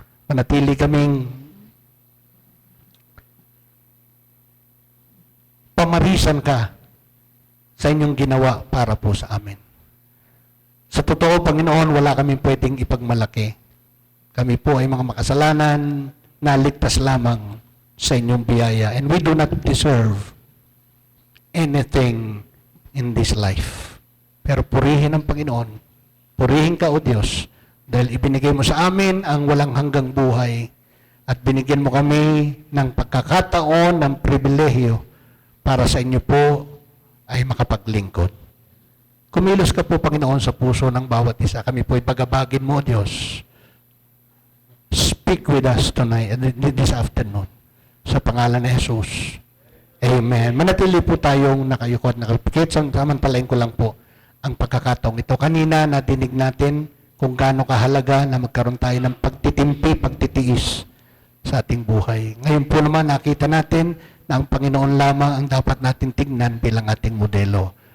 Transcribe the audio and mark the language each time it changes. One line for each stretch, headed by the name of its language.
Filipino: Manatili kaming pamarisan ka sa inyong ginawa para po sa amin. Sa totoo, Panginoon, wala kaming pwedeng ipagmalaki. Kami po ay mga makasalanan, naligtas lamang sa inyong biyaya.
English: And we do not deserve anything in this life.
Filipino: Pero purihin ang Panginoon. Purihin ka, O Diyos, dahil ibinigay mo sa amin ang walang hanggang buhay at binigyan mo kami ng pagkakataon, ng pribilehyo para sa inyo po ay makapaglingkod. Kumilos ka po, Panginoon, sa puso ng bawat isa. Kami po ay pagabagin mo, Diyos.
English: Speak with us tonight, this afternoon.
Filipino: Sa pangalan ni Jesus. Amen. Manatili po tayong nakayuko at nakapikit. Samantalain ko lang po ang pagkakataong ito. Kanina, natinig natin kung gaano kahalaga na magkaroon tayo ng pagtitimpi, pagtitiis sa ating buhay. Ngayon po naman, nakita natin na ang Panginoon lamang ang dapat natin tignan bilang ating modelo.